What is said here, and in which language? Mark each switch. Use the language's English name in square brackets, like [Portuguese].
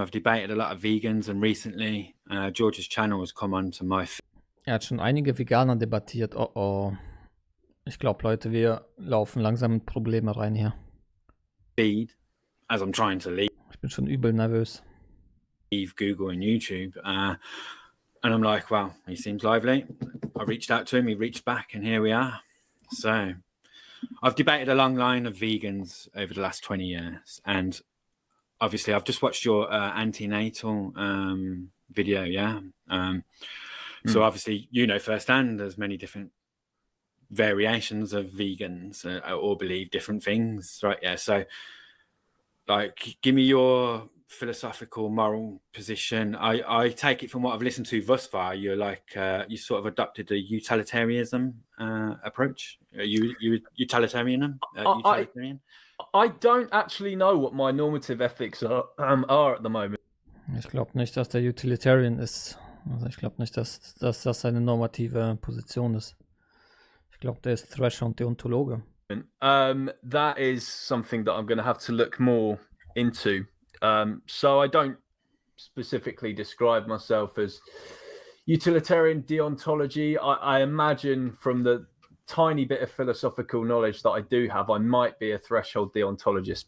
[English] I've debated a lot of vegans, and recently George's channel has come onto my feed. [German] Er hat schon einige Veganer debattiert. Oh. Ich glaube, Leute, wir laufen langsam in Probleme rein hier. [English] As I'm trying to leave. [German] Ich bin schon übel nervös. [English] Leave Google and YouTube. And I'm like, well, he seems lively. I reached out to him, he reached back, and here we are. So I've debated a long line of vegans over the last 20 years. And obviously, I've just watched your antenatal video, yeah? So obviously, you know firsthand, there's many different variations of vegans all believe different things, right? Yeah, so like, give me your philosophical, moral position. I take it from what I've listened to thus far, you're like, you sort of adopted a utilitarianism approach. Are you utilitarian? Utilitarian? I don't actually know what my normative ethics are at the moment. [German] Ich glaube nicht, dass der Utilitarian ist. Also ich glaube nicht, dass das seine normative Position ist. Ich glaube, der ist Threshold Deontologe. [English] That is something that I'm going to have to look more into. So I don't specifically describe myself as utilitarian deontology. I imagine from the tiny bit of philosophical knowledge that I do have, I might be a threshold deontologist.